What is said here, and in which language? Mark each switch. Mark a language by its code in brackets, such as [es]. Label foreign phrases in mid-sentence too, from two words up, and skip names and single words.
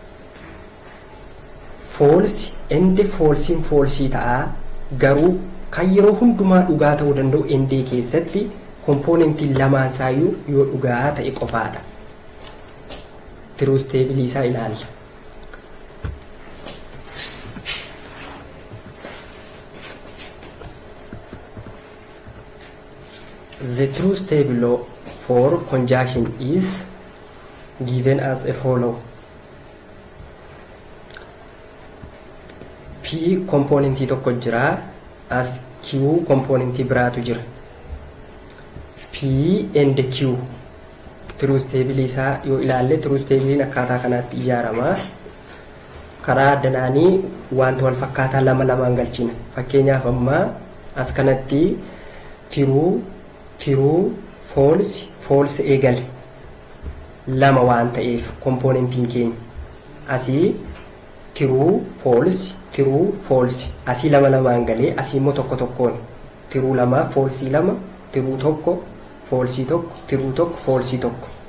[om] Falsi and falsiin falsii ta'a. Garuu kan yeroo hundumaa dhugaa ta'uu danda'u endee keessatti kompoonentiin lamaan isaayyuu yoo dhugaa ta'e qofaadha. Tiruu steebilii isaa ilaalla. [en] The truth table for conjunction is given as a follow. [om] P componentii tokko jira, as Q componentii biraatu jira. [en] P and Q truth table [om] isaa yoo ilaalle [en] truth table [om] akkaataa kanaatti ijaarama. Karaa addanaanii wanta wal fakkaataa lama lamaan galchina. Fakkeenyaaf amma as kanatti [en] true false [om] eegale lama waan ta'eef kompoonentiin keenya asii [en] true false [om] asii lama lamaan galee asii immoo tokko tokkoon true lama false lama true tokko false tokko true tokko false tokko.